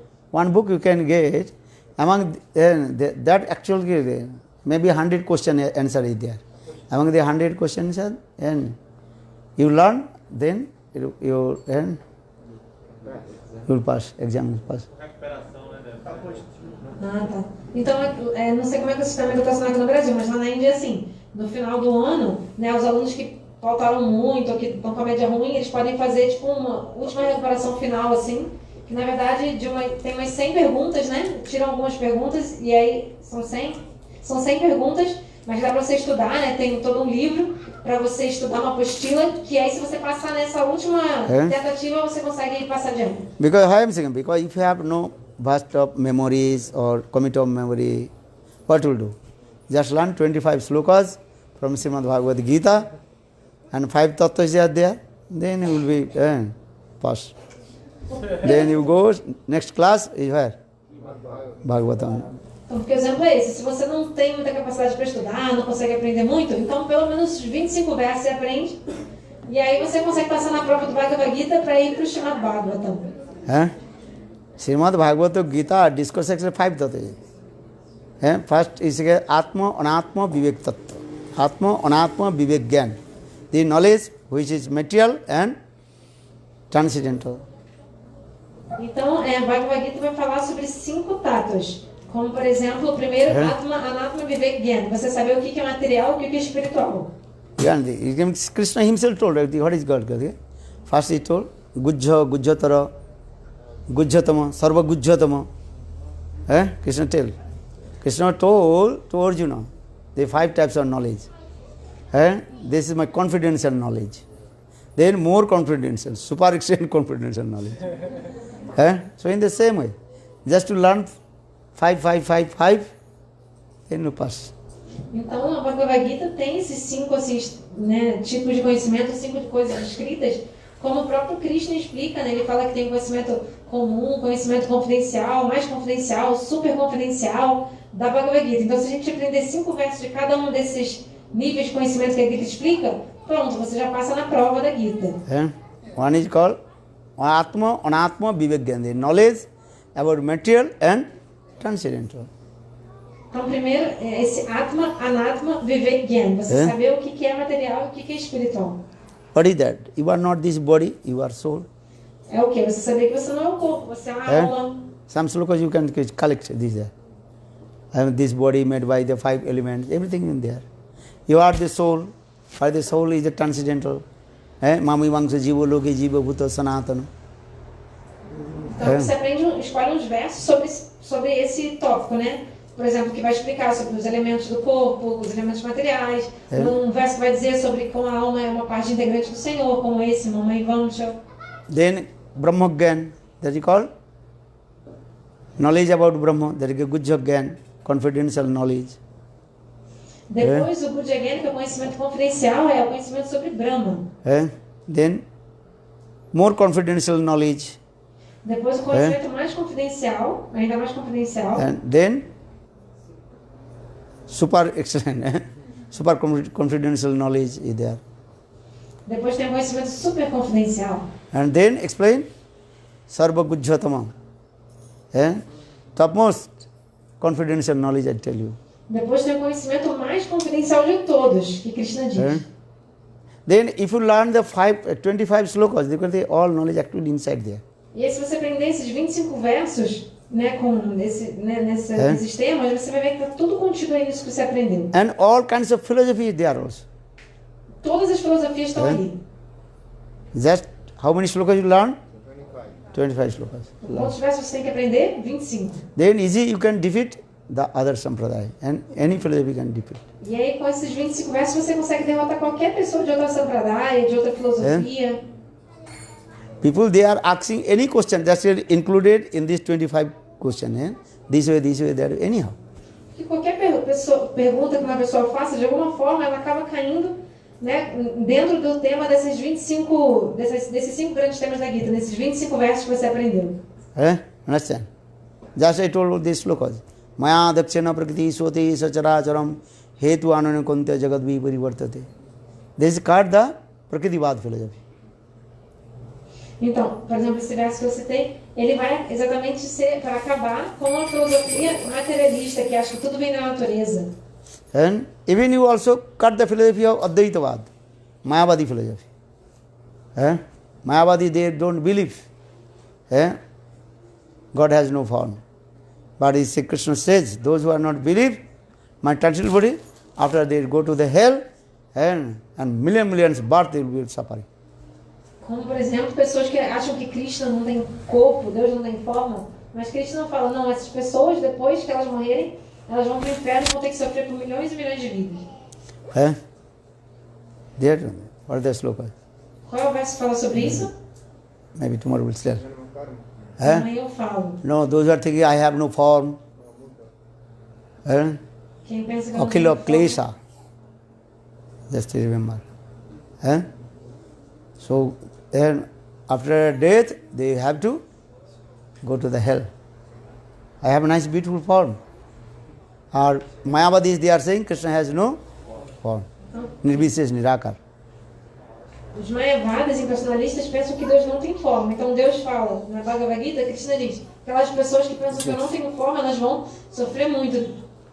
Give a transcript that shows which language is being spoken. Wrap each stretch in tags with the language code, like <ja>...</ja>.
<en>One book you can get, among that actually maybe 100 question answer is there. Among the 100 questions, and you learn, then you will pass, exam will pass.</en> <pt>Ah, tá. Então, não sei como é que o sistema educacional aqui no Brasil, mas lá na Índia é assim. No final do ano, né, os alunos que faltaram muito ou que estão com a média ruim, eles podem fazer tipo uma última recuperação final, assim, que na verdade tem umas 100 perguntas, né? Tiram algumas perguntas e aí são 100 perguntas, mas dá para você estudar, né? Tem todo um livro para você estudar uma apostila, que aí se você passar nessa última tentativa, você consegue passar adiante.</pt> <en>Because I am saying, because if you have no vast of memories or commit of memory, what will do? Just learn 25 slokas from Srimad Bhagavad Gita and 5 tattvas are there, then you will be pass. Then you go, next class is where? Bhagavatam.</en> <pt>Então, porque o exemplo é esse, se você não tem muita capacidade para estudar, não consegue aprender muito, então pelo menos 25 versos você aprende, e aí você consegue passar na prova do Bhagavad Gita para ir para o Srimad Bhagavatam.</pt> <en>Srimad Bhagavatam Gita discourse actually 5 tattvas. First is Atma, Anatma, Vivek Tattva. Atma, Anatma, Vivek Gyan. The knowledge which is material and transcendental.</en> <pt>Então, Bhagavad Gita vai falar sobre 5 tattwas. Como, por exemplo, o primeiro, Atma, Anatma, Vivek Gyan. Você saber o que é material e o que é espiritual.</pt> <en>Krishna himself told, what is God? First he told, Gujja, Gujjatara, Gujjatama, Sarva Gujjatama. Krishna told to Arjuna the 5 types of knowledge. This is my confidential knowledge. Then more confidential, super extent confidential knowledge. So in the same way, just to learn 5, then you pass.</en> <pt>Então, a Bhagavad Gita tem esses 5 assim, né, tipos de conhecimento, 5 de coisas escritas, como o próprio Krishna explica, né? Ele fala que tem conhecimento comum, conhecimento confidencial, mais confidencial, super confidencial da Bhagavad Gita. Então, se a gente aprender 5 versos de cada um desses níveis de conhecimento que a Gita explica, pronto, você já passa na prova da Gita.</pt> <en>One is called Atma, Anatma, Vivek Gyan, the knowledge about material and transcendental.</en> <pt>Então, primeiro, esse Atma, Anatma, Vivek Gyan. Você saber o que é material e o que é espiritual.</pt> <en>What is that? You are not this body, you are soul.</en> <pt>É o quê? Você saber que você não é o corpo, você é uma alma.</pt> <en>Some slokas you can collect this. This body made by the 5 elements, everything in there. You are the soul, for the soul is the transcendental.</en> <sa>Mami Vangsa Jiva Loke Jiva Bhuta Sanatana.</sa> <pt>Então você escolhe uns versos sobre esse tópico, né? Por exemplo, que vai explicar sobre os elementos do corpo, os elementos materiais. Um verso que vai dizer sobre como a alma é uma parte integrante do Senhor, como esse, Mami Vangsa.</pt> <en>Then Brahma Gyan, that is called knowledge about Brahma, that is Gujja Gyan, confidential knowledge.</en> <pt>Depois o Gujja Gyan, que é o conhecimento confidencial, é o conhecimento sobre Brahma.</pt> <en>Then more confidential knowledge.</en> <pt>Depois o conhecimento mais confidencial, ainda mais confidencial.</pt> <en>And then super excellent, super confidential knowledge is there.</en> <pt>Depois tem o conhecimento super confidencial.</pt> <en>And then explain Sarva Gujjatamam. Topmost confidential knowledge, I tell you.</en> <pt>Depois tem o conhecimento mais confidencial de todos, que Krishna diz.</pt> <en>Then if you learn the 25 slokas, because they all knowledge actually inside there.</en> <pt>E aí, se você aprender esses 25 versos, né, nesses temas, você vai ver que está tudo contido aí nisso que você aprendeu.</pt> <en>And all kinds of philosophy is there also.</en> <pt>Todas as filosofias estão ali.</pt> <en>Just how many slokas you learn? 25. 25 slokas.</en> <pt>Quantos versos você tem que aprender? 25.</pt> <en>Then easy you can defeat the other sampradaya, and any philosophy can defeat.</en> <pt>E aí, com esses 25 versos, você consegue derrotar qualquer pessoa de outra sampradaya, de outra filosofia.</pt> <en>People, they are asking any question, that's included in this 25 question. This way, that way, anyhow.</en> <pt>Que qualquer pergunta que uma pessoa faça, de alguma forma, ela acaba caindo, né, dentro do tema desses 25, desses 5 grandes temas da Gita, nesses 25 versos que você aprendeu.</pt> <en>Understand? Just I told this slokas.</en> <sa>Maya dakshana prakriti sote sacharacharam hetu ananya kuntya jagat viparivartate.</sa> <en>This is called the Prakritivad philosophy.</en> <pt>Então, por exemplo, esse verso que eu citei, ele vai exatamente ser para acabar com a filosofia materialista, que acha que tudo vem da natureza.</pt> <en>And even you also cut the philosophy of Advaitavad, Mayavadi philosophy. Mayavadi, they don't believe God has no form. But as Krishna says, those who are not believe, my tangible body, after they go to the hell, and millions birth they will be suffering.</en> <pt>Como, por exemplo, pessoas que acham que Krishna não tem corpo, Deus não tem forma, mas Krishna fala, não, essas pessoas, depois que elas morrerem, elas vão para o inferno e vão ter que sofrer por milhões e milhões de vidas.</pt> <en>There, what are the slokas?</en> <pt>Qual é o verso que fala sobre isso?</pt> <en>Maybe tomorrow we'll tell.</en> <pt>Amanhã eu falo.</pt> <en>No, those are thinking, I have no form.</en> <pt>Quem pensa que não tem</pt> <sa>Akhila</sa> <pt>forma,</pt> <en>Klesha. Just remember. So, then after death, they have to go to the hell. I have a nice, beautiful form. Or Mayavadis, they are saying Krishna has no form.</en> <sa>Nirvises, Nirakar.</sa> <pt>Os Mayavadas e personalistas pensam que Deus não tem forma. Então Deus fala, na Bhagavad Gita, Krishna diz, aquelas pessoas que pensam que eu não tenho forma, elas vão sofrer muito.</pt>